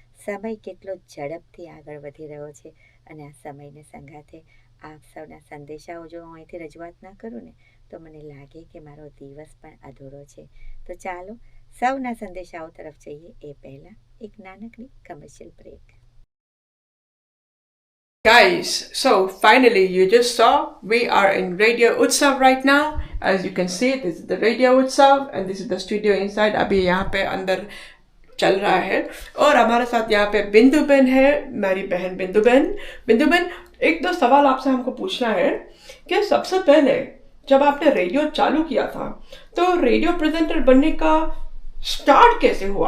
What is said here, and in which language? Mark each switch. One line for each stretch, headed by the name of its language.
Gujarati: સમય કેટલો ઝડપથી આગળ વધી રહ્યો છે. અને આ સમયને સંગાથે આપ સૌના સંદેશાઓ જો હું અહીંથી રજૂઆત ના કરું ને તો મને લાગે કે મારો દિવસ પણ અધૂરો છે. તો ચાલો સૌના સંદેશાઓ તરફ જઈએ એ પહેલાં એક નાનકડી commercial break.
English: Guys, so finally you just saw we are in Radio Utsav right now. As you can see, this is the Radio Utsav and this is the studio inside.
Hindi: अभी यहाँ पे अंदर चल रहा है और हमारे साथ यहाँ पे बिंदु बेन है, मेरी बहन बिंदु बेन. एक दो सवाल आपसे हमको पूछना है कि सबसे पहले जब आपने रेडियो चालू किया था तो रेडियो प्रेजेंटर बनने का स्टार्ट कैसे हुआ?